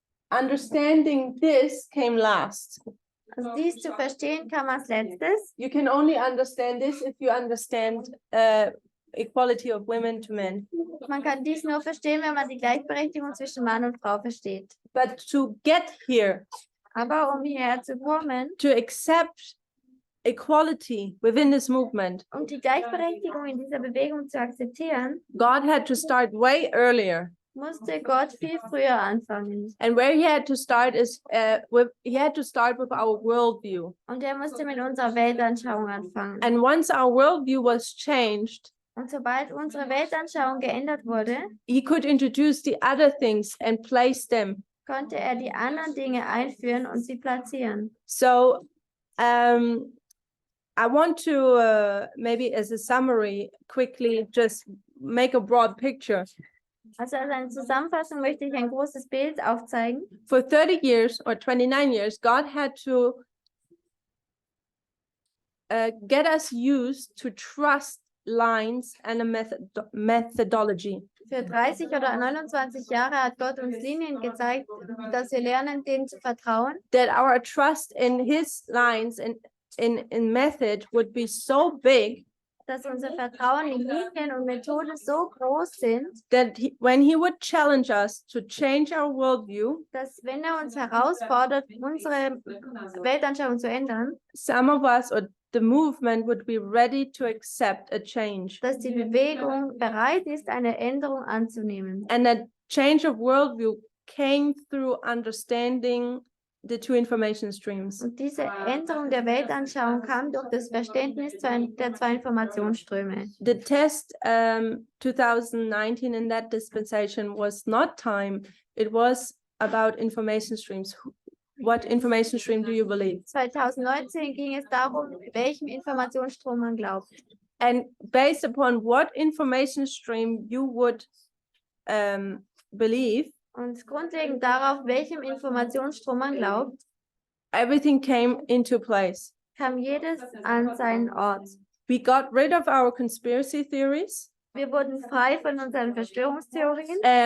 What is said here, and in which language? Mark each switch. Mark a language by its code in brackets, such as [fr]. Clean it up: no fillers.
[en] Understanding this came last. [de] Also dies zu verstehen kam als letztes. [en] You can only understand this if you understand equality of women to men. [de] Man kann dies nur verstehen, wenn man die Gleichberechtigung zwischen Mann und Frau versteht. [en] But to get here, [de] Aber um hierher zu kommen, [en] to accept equality within this movement, [de] um die Gleichberechtigung in dieser Bewegung zu akzeptieren, [en] God had to start way earlier. [de] musste Gott viel früher anfangen. [en] And where he had to start is with our worldview. [de] Und er musste mit unserer Weltanschauung anfangen. [en] And once our worldview was changed, [de] Und sobald unsere Weltanschauung geändert wurde, [en] he could introduce the other things and place them. [de] konnte er die anderen Dinge einführen und sie platzieren. [en] So I want to maybe as a summary quickly just make a broad picture. [de] Also als eine Zusammenfassung möchte ich ein großes Bild aufzeigen. [en] For 30 years or 29 years, God had to get us used to trust lines and a methodology. [de] Für 30 oder 29 Jahre hat Gott uns Linien gezeigt, dass wir lernen, denen zu vertrauen. [en] That our trust in his lines and in method would be so big [de] dass unser Vertrauen in Linien und Methode so groß sind, [en] that when he would challenge us to change our worldview, [de] dass wenn er uns herausfordert, unsere Weltanschauung zu ändern, [en] some of us or the movement would be ready to accept a change. [de] dass die Bewegung bereit ist, eine Änderung anzunehmen. [en] And that change of worldview came through understanding the two information streams. [de] Und diese Änderung der Weltanschauung kam durch das Verständnis der zwei Informationsströme. [en] The test 2019 in that dispensation was not time, it was about information streams. What information stream do you believe? [de] 2019 ging es darum, welchem Informationsstrom man glaubt. [en] And based upon what information stream you would believe, [de] Und grundlegend darauf, welchem Informationsstrom man glaubt, [en] everything came into place. [de] kam jedes an seinen Ort. [en] We got rid of our conspiracy theories. [de] Wir wurden frei von unseren Verschwörungstheorien.